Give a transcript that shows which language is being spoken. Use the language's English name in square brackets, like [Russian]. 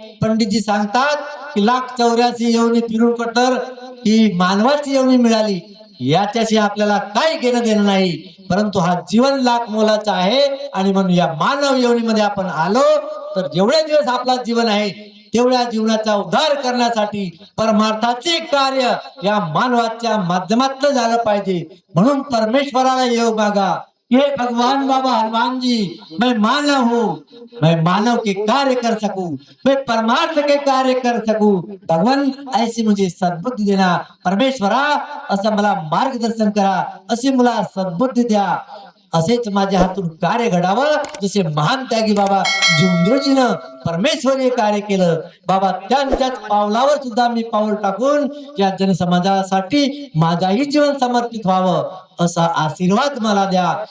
[Marathi] पंडितजी सांगतात की 1,84,000 येवणी फिरून कटर ही मानवाची येवणी मिळाली, याच्याशी आपल्याला काही घेणं देणं नाही, परंतु हा जीवन लाख मोलाचा आहे. आणि म्हणून या मानव येवणीमध्ये आपण आलो तर जेवढे दिवस आपला जीवन आहे तेवढ्या जीवनाचा उद्धार करण्यासाठी परमार्थाचे कार्य या मानवाच्या माध्यमातून झालं पाहिजे. म्हणून परमेश्वराला योग मागा. [Hindi] हे भगवान बाबा हनुमान जी, मैं मानव हूँ, मैं मानव के कार्य कर सकूं, मैं परमार्थ के कार्य कर सकूं. भगवान ऐसी मुझे सद्बुद्धी देना. [Marathi] परमेश्वरा असं मला मार्गदर्शन करा, अशी मला सद्बुद्धी द्या. असेच माझ्या हातून कार्य घडावं. जसे महान त्यागी बाबा जुमद्रोजीनं परमेश्वरीय कार्य केलं. बाबा त्यांच्याच पावलावर सुद्धा मी पाऊल टाकून या जनसमाजासाठी माझाही जीवन समर्पित व्हावं असा आशीर्वाद मला द्या.